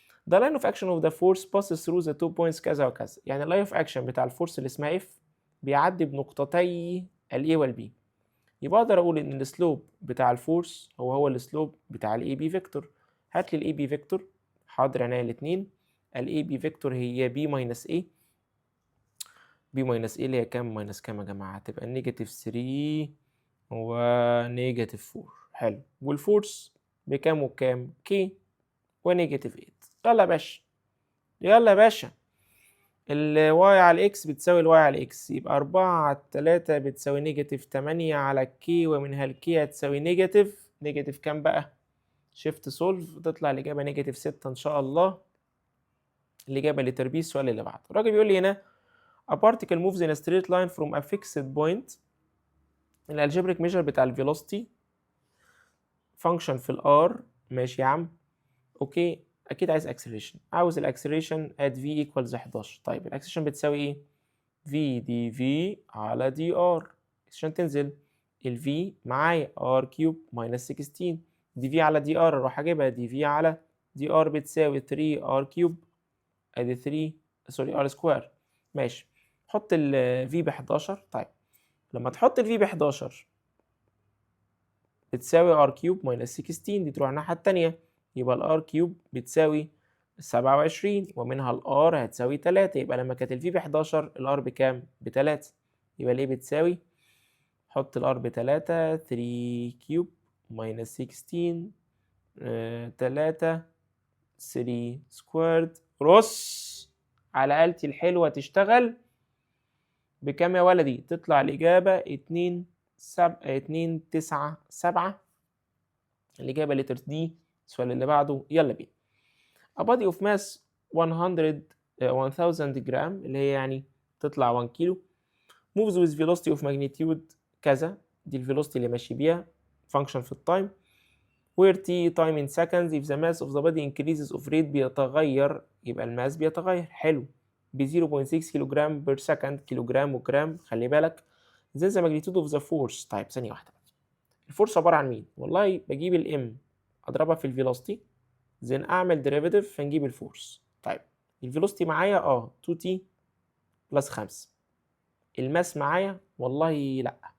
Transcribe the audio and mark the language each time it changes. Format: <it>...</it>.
<en>The line of action of the force passes through the 2 points</en> <ar>كذا وكذا. يعني اللاين اوف اكشن بتاع الفورس اللي اسمها F بيعدي بنقطتي ال A وال B. يبقى اقدر اقول ان السلوب بتاع الفورس هو السلوب بتاع الاي بي فيكتور. هات لي الاي بي فيكتور. حاضر عينيا الاثنين. الاي بي فيكتور هي بي ماينس ايه. بي ماينس ايه اللي هي كام ماينس كام يا جماعه؟ هتبقى نيجاتيف 3 ونيجاتيف 4. حلو. والفورس بكام وكام؟ كي ونيجاتيف 8. يلا يا باشا، يلا يا باشا. الواي على الاكس بتساوي الواي على الاكس، يبقى 4 على 3 بتساوي نيجاتيف 8 على الكي، ومنها الكي هتساوي نيجاتيف كام بقى؟ شيفت سولف تطلع الإجابة نيجاتيف 6 إن شاء الله. الإجابة اللي تربيه السؤال اللي بعده. الراجل بيقول لي هنا</ar> <en>a particle moves in a straight line from a fixed point.</en> <ar>الالجبريك ميجر بتاع الفيلوسيتي فانكشن في الار. ماشي يا عم اوكي. اكيد عايز اكسلريشن. عاوز الاكسلريشن</ar> <en>at v equals 11.</en> <ar>طيب الاكسلريشن بتساوي ايه؟ v دي v على دي r. عشان تنزل ال v معايا r كيوب ماينس 16 دي v على دي r. اروح اجيبها دي v على دي r بتساوي 3 r كيوب ادي 3 سوري r سكوير. ماشي. حط ال v ب 11. طيب لما تحط ال v ب 11 بتساوي r كيوب ماينس 16 دي تروح الناحية التانية. يبقى ال r كيوب بتساوي 27 ومنها ال r هتساوي 3. يبقى لما كانت ال v ب 11 ال r بكام؟ ب3. يبقى ليه بتساوي؟ حط ال r ب3 3 كيوب ماينس 16 3 3 سكويرد. رص على آلتي الحلوة تشتغل بكام يا ولدي؟ تطلع الإجابة 2 9 7. الإجابة لتر دي. السؤال اللي بعده يلا بينا.</ar> <en>A body of mass 1000</en> <ar>جرام اللي هي يعني تطلع 1 كيلو</ar> <en>moves with velocity of magnitude كذا.</en> <ar>دي الفيلوسيتي اللي ماشي بيها function في التايم where t time in seconds.</ar> <en>if the mass of the body increases of rate</en> <ar>بيتغير يبقى الماس بيتغير. حلو. ب 0.6 كيلو جرام بير سكند. كيلو جرام وجرام خلي بالك.</ar> <en>then the magnitude of the force.</en> <ar>طيب ثانية واحدة. الفورس عبارة عن مين؟ والله بجيب الام اضربها في الفيلوسيتي زين اعمل ديريفيتيف فنجيب الفورس. طيب الفيلوسيتي معايا 2t بلس 5. الماس معايا والله لا</ar>